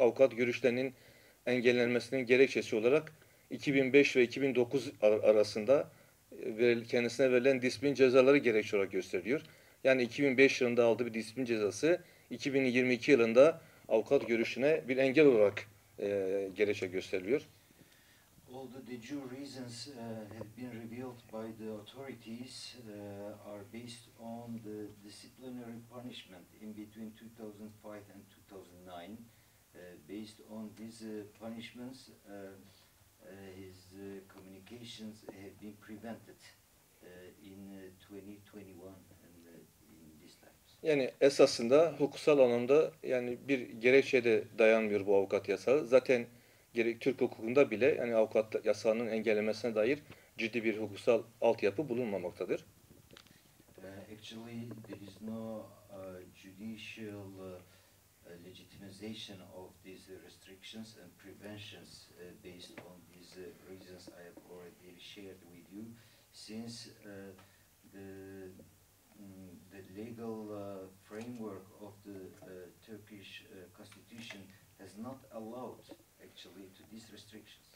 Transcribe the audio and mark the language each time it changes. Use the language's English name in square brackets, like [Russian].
[Turkish] Avukat görüşlerinin engellenmesinin gerekçesi olarak 2005 ve 2009 arasında kendisine verilen disiplin cezaları gerekçe olarak gösteriliyor. Yani 2005 yılında aldığı bir disiplin cezası 2022 yılında avukat görüşüne bir engel olarak gerekçe gösteriliyor. [English] All the de jure reasons have been revealed by the authorities are based on the disciplinary punishment in between 2005 and 2009. Based on these punishments, his communications have been prevented in 2021 and in these times. [Turkish] Yani esasında hukuksal anlamda yani bir gerekçeye de dayanmıyor bu avukat yasağı. Zaten Türk hukukunda bile yani avukat yasağının engellemesine dair ciddi bir hukuksal altyapı bulunmamaktadır. [English] Actually, there is no judicial legitimization of these restrictions and preventions based on these reasons I have already shared with you, since the legal framework of the Turkish constitution has not allowed actually to these restrictions.